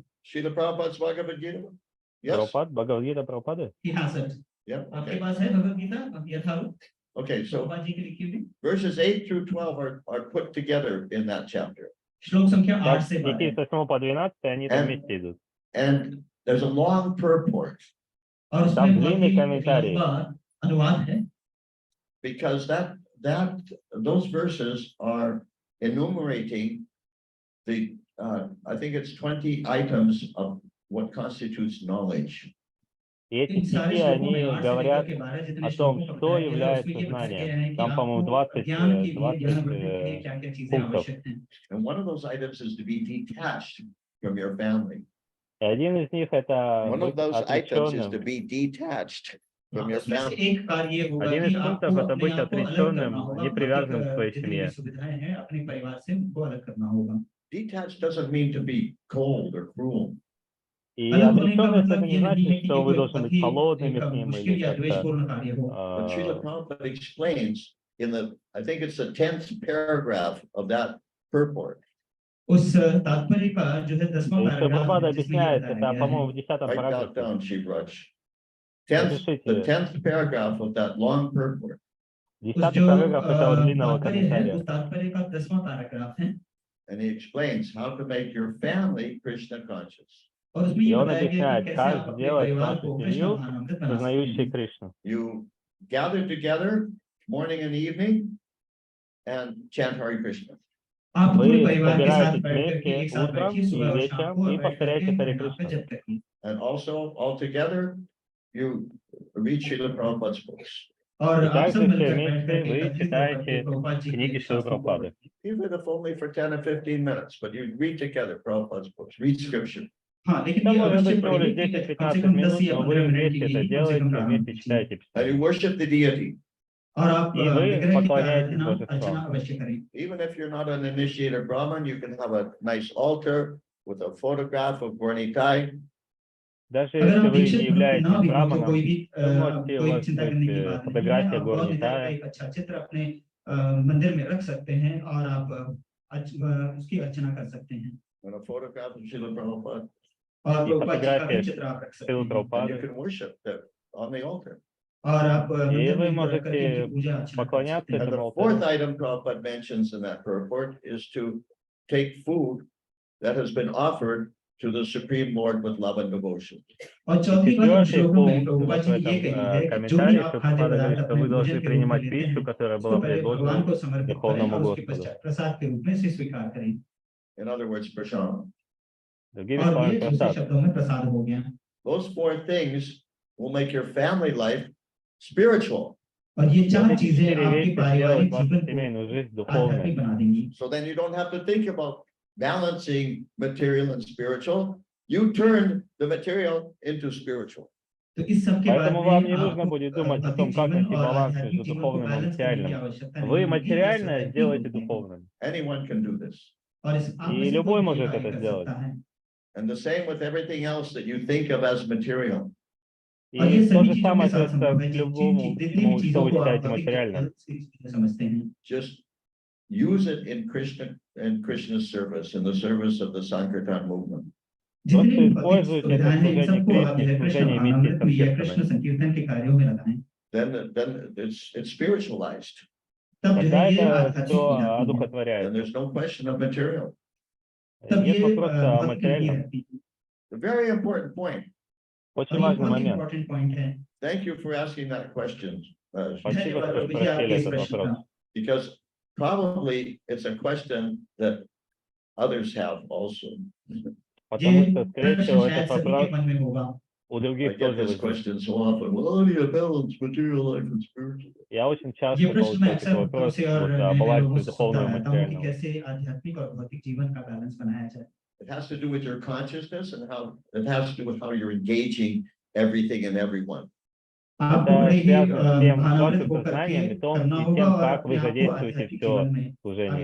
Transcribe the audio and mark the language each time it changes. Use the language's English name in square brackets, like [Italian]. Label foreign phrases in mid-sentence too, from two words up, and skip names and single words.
[English] Srila Prabhupada's Bhagavad Gita? Yes? [Russian] Прабхупад, Бхагавад-гита Прабхупады? [Hindi] कि हाँ सर [English] Yep. [Hindi] आपके [English] Okay. [Hindi] पास है भगवद गीता यथारूप [English] Okay, so [Hindi] प्रभुपाद जी की लिखी हुई [English] verses 8 through 12 are put together in that chapter. [Hindi] श्लोक संख्या 8 [Russian] Так, [Hindi] से [Russian] стихи 12 с 8 по 12, они там вместе идут. [English] And there's a long purport [Hindi] और उसमें [Russian] Там [Hindi] बहुत [Russian] длинный [Hindi] ही [Russian] комментарий. [Hindi] लंबा अनुवाद है [English] because those verses are enumerating the I think it's 20 items of what constitutes knowledge. [Russian] И эти [Hindi] इन सारे [Russian] стихи, [Hindi] श्लोकों में [Russian] они [Hindi] 8 से [Russian] говорят [Hindi] लेकर के 12 जितने [Russian] о том, [Hindi] श्लोकों का [Russian] что [Hindi] बताया गया है, [Russian] является [Hindi] उसमें ये बताया गया है [Russian] знанием. [Hindi] कि [Russian] Там, по-моему, [Hindi] आपको [Russian] 20, [Hindi] ज्ञान के लिए ज्ञान 20 वर्धन के लिए क्या-क्या चीजें [Russian] пунктов. [Hindi] आवश्यक हैं. [English] And one of those items is to be detached from your family. [Russian] И один из них это [English] One of [Russian] быть [English] those items is to [Russian] отреченным. [English] be detached from your [Hindi] इसमें से [English] family. [Hindi] एक कार्य ये होगा [Russian] Один [Hindi] कि [Russian] из пунктов [Hindi] आपको [Russian] это [Hindi] अपने [Russian] быть [Hindi] आप को अलग [Russian] отреченным, [Hindi] करना होगा, [Russian] не привязанным к своей [Hindi] जितनी भी [Russian] семье. [Hindi] सुविधाएं हैं अपने परिवार से उनको अलग करना होगा. [English] Detached doesn't mean to be cold or cruel. [Russian] И [Hindi] अलग होने का [Russian] отреченность это [Hindi] मतलब [Russian] не [Hindi] ये नहीं है [Russian] значит, [Hindi] कि [Russian] что [Hindi] ये [Russian] вы [Hindi] कोई [Russian] должны быть [Hindi] बहुत ही [Russian] холодными [Hindi] एक [Russian] с ним [Hindi] मुश्किल [Russian] или [Hindi] या [Russian] как-то [Hindi] द्वेषपूर्ण कार्य हो. [English] But Srila Prabhupada explains in I think it's the 10th paragraph of that purport. [Hindi] उस तात्पर्य का जो है 10वां [Russian] Еще [Hindi] पैराग्राफ [Russian] Прабхупада [Hindi] है जिसमें ये [Russian] объясняет [Hindi] बताया [Russian] это, [Hindi] गया है। [Russian] по-моему, в 10-м [English] Write that [Russian] параграфе. [English] down, Shivraj. The [Russian] Запишите. [English] 10th paragraph of that long purport. [Russian] 10-й параграф этого длинного [Hindi] तात्पर्य है [Russian] комментария. [Hindi] उस तात्पर्य का 10वां पैराग्राफ है [English] And he explains how to make your family Krishna conscious. [Hindi] और उसमें [Russian] И [Hindi] ये [Russian] он [Hindi] बताया गया कि [Russian] объясняет, [Hindi] कैसे [Russian] как [Hindi] आप अपने [Russian] сделать [Hindi] परिवार [Russian] нашу [Hindi] को कृष्ण [Russian] семью, [Hindi] भावनामृत बना सकते [Russian] сознающей [Hindi] हैं। [Russian] Кришну. [English] You gather together morning and evening and chant Hare Krishna. [Hindi] आप पूरे [Russian] Вы [Hindi] परिवार के साथ [Russian] собираетесь [Hindi] बैठ करके [Russian] вместе [Hindi] एक साथ [Russian] утром [Hindi] बैठिए [Russian] и [Hindi] सुबह और शाम [Russian] вечером [Hindi] को और [Russian] и [Hindi] बैठ करके [Russian] повторяйте Харе [Hindi] हरिनाम का [Russian] Кришна. [Hindi] जप करिए। [English] And also, all together, you read Srila Prabhupada's books. [Hindi] और [Russian] И [Hindi] आप [Russian] также [Hindi] सब [Russian] все [Hindi] मिलकर बैठ [Russian] вместе [Hindi] करके [Russian] вы [Hindi] एकत्रित होकर के [Russian] читаете [Hindi] प्रभुपाद जी [Russian] книги [Hindi] के [Russian] Шрилы [Hindi] शास्त्रों को [Russian] Прабхупады. [English] Even if only for 10 or 15 minutes, but you read together Prabhupada's books, read scripture. [Hindi] हाँ, लेकिन [Russian] Это [Hindi] ये [Russian] может [Hindi] अवश्य [Russian] быть всего [Hindi] पढ़िए [Russian] лишь [Hindi] कि कम से [Russian] 10-15 [Hindi] कम 10 [Russian] минут, [Hindi] या [Russian] но [Hindi] 15 [Russian] вы [Hindi] मिनट के [Russian] вместе это [Hindi] लिए कम से कम [Russian] делаете, [Hindi] रामायण [Russian] вместе [Hindi] पढ़िए [Russian] читаете [English] And you [Russian] Писание. [English] worship the deity. [Hindi] और आप [Russian] И вы [Hindi] विग्रह की [Russian] поклоняетесь [Hindi] अर्चना [Russian] божествам. [Hindi] अवश्य करें। [English] Even if you're not an initiated Brahmin, you can have a nice altar with a photograph of Gornitai. [Russian] Даже [Hindi] अगर [Russian] если [Hindi] आप [Russian] вы [Hindi] दीक्षित [Russian] не [Hindi] ना [Russian] являетесь [Hindi] भी हो तो [Russian] браманом, [Hindi] कोई भी [Russian] вы можете, у [Hindi] कोई [Russian] вас [Hindi] चिंता [Russian] быть [Hindi] करने की बात नहीं है। [Russian] фотография [Hindi] आप बौद्ध धर्म का [Russian] Горнитая. [Hindi] एक अच्छा चित्र अपने मंदिर में रख सकते हैं और आप उसकी अर्चना कर सकते हैं [English] And a photograph of Srila Prabhupada. [Hindi] और [Russian] И [Hindi] प्रभुपाद जी का भी [Russian] фотография [Hindi] चित्र आप रख सकते [Russian] Шрилы [Hindi] हैं [English] And you [Russian] Прабхупады. [English] can worship that on the altar. [Hindi] और आप [Russian] И [Hindi] मंदिर [Russian] вы [Hindi] में रख करके इनकी [Russian] можете [Hindi] पूजा अर्चना कर [Russian] поклоняться [Hindi] सकते हैं। [English] And [Russian] этому [English] the fourth [Russian] алтарю. [English] item Prabhupada mentions in that purport is to take food that has been offered to the Supreme Lord with love and devotion. [Hindi] और [Russian] И [Hindi] चौथी बात इन [Russian] четвертый [Hindi] श्लोकों में [Russian] пункт [Hindi] प्रभुपाद [Russian] вот в [Hindi] जी ने ये [Russian] этом [Hindi] कही है कि जो भी [Russian] комментарии [Hindi] आप [Russian] Шрила [Hindi] खाद्य [Russian] Прабхупада говорит, [Hindi] पदार्थ [Russian] что [Hindi] अपने [Russian] вы [Hindi] भोजन [Russian] должны [Hindi] के रूप में [Russian] принимать [Hindi] लेते [Russian] пищу, [Hindi] हैं [Russian] которая [Hindi] उसको [Russian] была [Hindi] पहले भगवान [Russian] предложена [Hindi] को समर्पित करें [Russian] Верховному [Hindi] और उसके [Russian] Господу. [Hindi] पश्चात प्रसाद के रूप में इसे स्वीकार करें। [English] In other words, prashadam. [Russian] Другими [Hindi] और [Russian] словами, [Hindi] ये दूसरे [Russian] просад. [Hindi] शब्दों में प्रसाद हो गया। [English] Those four things will make your family life spiritual. [Hindi] और ये [Russian] Вот [Hindi] चार [Russian] эти [Hindi] चीजें [Russian] 4 [Hindi] आपके [Russian] вещи [Hindi] पारिवारिक [Russian] сделают вашу [Hindi] जीवन को [Russian] семейную жизнь [Hindi] आध्यात्मिक [Russian] духовной. [Hindi] बना देंगी। [English] So then you don't have to think about balancing material and spiritual. You turn the material into spiritual. [Hindi] तो इस सब के बाद [Russian] Поэтому вам [Hindi] में [Russian] не нужно [Hindi] आपको [Russian] будет думать о [Hindi] भौतिक [Russian] том, как [Hindi] जीवन [Russian] найти [Hindi] और [Russian] баланс [Hindi] आध्यात्मिक [Russian] между [Hindi] जीवन को [Russian] духовным и [Hindi] बैलेंस करने की [Russian] материальным. [Hindi] आवश्यकता [Russian] Вы [Hindi] नहीं होगी। ये सब [Russian] материальное [Hindi] वैसे ही [Russian] сделайте [Hindi] होते हैं [Russian] духовным. [English] Anyone can do this. [Hindi] और इस आप में [Russian] И [Hindi] से [Russian] любой [Hindi] कोई भी ये [Russian] может [Hindi] कार्य [Russian] это [Hindi] कर [Russian] сделать. [Hindi] सकता है। [English] And the same with everything else that you think of as material. [Hindi] और ये [Russian] И то [Hindi] सभी [Russian] же [Hindi] चीजों के [Russian] самое [Hindi] साथ [Russian] относится [Hindi] संभव है [Russian] к любому, [Hindi] जितनी भी [Russian] чему что [Hindi] चीजों [Russian] вы [Hindi] को आप [Russian] считаете [Hindi] भौतिक [Russian] материальным. [Hindi] चीजें समझते हैं [English] Just use it in Krishna's service, in the service of the Sankirtan movement. [Hindi] जितनी [Russian] Просто [Hindi] भी भौतिक [Russian] используйте это [Hindi] सुविधाएं [Russian] в [Hindi] हैं इन [Russian] служении [Hindi] सबको आप [Russian] Кришне, [Hindi] जो [Russian] в [Hindi] है कृष्ण [Russian] служении миссии [Hindi] भावनामृत में या कृष्ण [Russian] Санкиртаны. [Hindi] संकीर्तन के कार्यों में लगाएं। [English] Then it's spiritualized. [Hindi] तब जो [Russian] Тогда [Hindi] है ये [Russian] это [Hindi] आध्यात्मिक हो [Russian] все [Hindi] जाती है। [English] Then [Russian] одухотворяется. [English] there's no question of material. [Hindi] तब [Russian] Нет [Hindi] ये [Russian] вопроса о [Hindi] भौतिक नहीं [Russian] материальном. [Hindi] रहती। [English] A very important point. [Russian] Очень [Hindi] और ये [Russian] важный [Hindi] बहुत [Russian] момент. [English] important point [Hindi] है। [English] Thank you for asking that question. [Russian] Спасибо, что спросили этот вопрос. [English] Because probably it's a question that others have also. [Russian] Потому что, скорее [Hindi] प्रश्न [Russian] всего, [Hindi] शायद [Russian] этот [Hindi] सभी [Russian] вопрос [Hindi] के मन में होगा। [Russian] у [English] I [Russian] других [English] get [Russian] тоже [English] this [Russian] возник. [English] question so often. Well, how do you balance material life and spiritual? [Russian] Я очень [Hindi] ये [Russian] часто [Hindi] प्रश्न मैं [Russian] получаю [Hindi] अक्सर [Russian] такой [Hindi] भक्तों [Russian] вопрос [Hindi] से और [Russian] вот, [Hindi] नए [Russian] о [Hindi] नए [Russian] балансе [Hindi] लोगों से सुनता [Russian] духовного и [Hindi] रहता हूँ कि [Russian] материального. [Hindi] कैसे आध्यात्मिक और भौतिक जीवन का बैलेंस बनाया जाए। [English] It has to do with your consciousness and how it has to do with how you're engaging everything and everyone. [Hindi] आपको [Russian] Это [Hindi] बड़े ही [Russian] связано с тем, с [Hindi] भावनामृत [Russian] вашим [Hindi] होकर के [Russian] сознанием и [Hindi] करना होगा [Russian] тем, [Hindi] और [Russian] как вы [Hindi] अपने आप को [Russian] задействуете [Hindi] आध्यात्मिक [Russian] все [Hindi] जीवन में [Russian] в служении